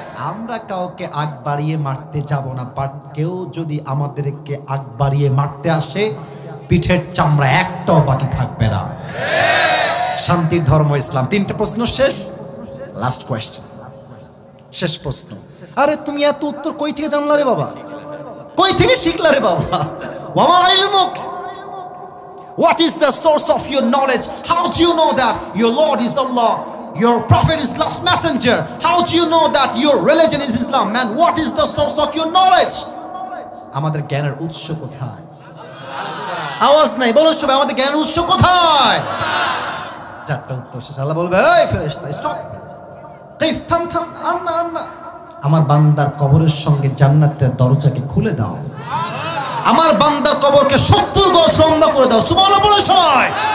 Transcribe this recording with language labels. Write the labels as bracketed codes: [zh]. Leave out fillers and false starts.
[bn] আমরা কাউকে আগ বাড়িয়ে মারতে যাব না, বাট কেউ যদি আমাদেরকে আগ বাড়িয়ে মারতে আসে, পিঠের চামড়া একটাও বাকি থাকবে না। শান্তির ধর্ম ইসলাম। 3টে প্রশ্ন শেষ, [en] last question, [bn] শেষ প্রশ্ন। আরে তুমি এত উত্তর কই থেকে জানলা রে বাবা, কই থেকে শিখলা রে বাবা? [ar] ওয়ামা ইলমুক, [en] what is the source of your knowledge? How do you know that your Lord is Allah, your prophet is last messenger? How do you know that your religion is Islam? Man, what is the source of your knowledge? [bn] আমাদের জ্ঞানের উৎস কোথায়? আওয়াজ নাই, বলো সবাই, আমাদের জ্ঞানের উৎস কোথায়? 4টা উত্তর শেষ। আল্লাহ বলবে, এই ফেরেশতা স্টপ, থাম থাম, আন্না আমার বান্দার কবরের সঙ্গে জান্নাতের দরজাকে খুলে দাও, আমার বান্দার কবরকে 70 গজ লম্বা করে দাও। সুবহানাল্লাহ বলো সবাই।